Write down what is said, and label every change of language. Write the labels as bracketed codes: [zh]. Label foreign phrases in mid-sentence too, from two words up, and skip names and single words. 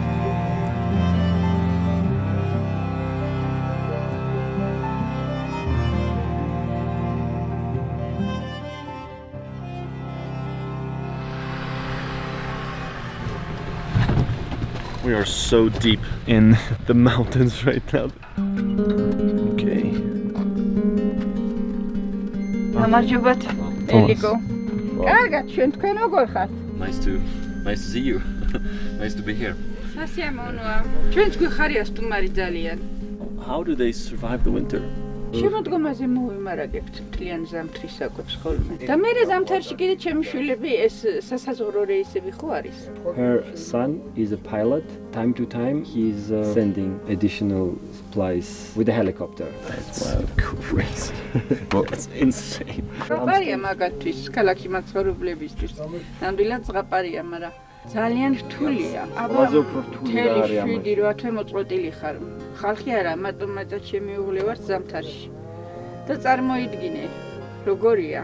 [en] We are so deep in the mountains right now. Okay. [ka] გამარჯობათ, ელიკო. კარგად, ჩვენ თქვენ როგორ ხართ? [en] Nice to see you. Nice to be here. [ka] სასიამოვნოა. ჩვენც გვიხარია სტუმარი ძალიან. [en] How do they survive the winter? [ka] შემოდგომაზე მოვიმარაგებთ მთლიან ზამთრის საკვებს ხოლმე. და მერე ზამთარში კიდე ჩემი შვილები ეს სასაზღვრო რეისები ხო არის? [en] Her son is a pilot. Time to time, he's sending additional supplies with a helicopter. That's crazy. That's insane. [ka] ზღაპარია მაგათთვის, ქალაქში მაცხოვრებლებისთვის. ნამდვილად ზღაპარია, მაგრამ ძალიან რთულია. აბა, მთელი 7-8 თვე მოწყვეტილი ხარ. ხალხი არა, მარტო შემიუღლე ვარ ზამთარში. და წარმოიდგინე, როგორია.